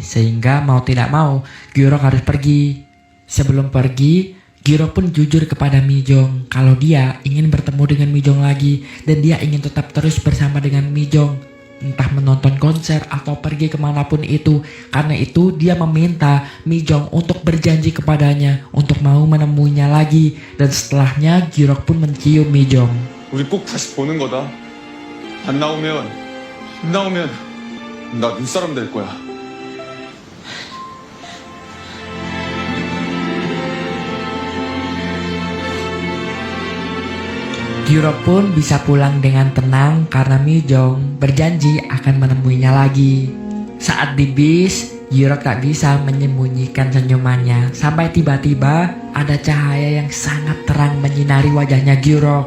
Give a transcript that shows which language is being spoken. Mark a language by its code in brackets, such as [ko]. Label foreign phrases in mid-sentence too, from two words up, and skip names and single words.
[id] Sehingga mau tidak mau, Gyurok harus pergi. Sebelum pergi, Gyurok pun jujur kepada Mijong kalau dia ingin bertemu dengan Mijong lagi dan dia ingin tetap terus bersama dengan Mijong. Entah menonton konser atau pergi kemanapun itu. Karena itu dia meminta Mijong untuk berjanji kepadanya untuk mau menemuinya lagi. Dan setelahnya Gyurok pun mencium Mijong. [ko] 우리 꼭 다시 보는 거다. 안 나오면 나 눈사람 될 거야. [id] Gyurok pun bisa pulang dengan tenang karena Mijong berjanji akan menemuinya lagi. Saat di bis, Gyurok tak bisa menyembunyikan senyumannya sampai tiba-tiba ada cahaya yang sangat terang menyinari wajahnya Gyurok.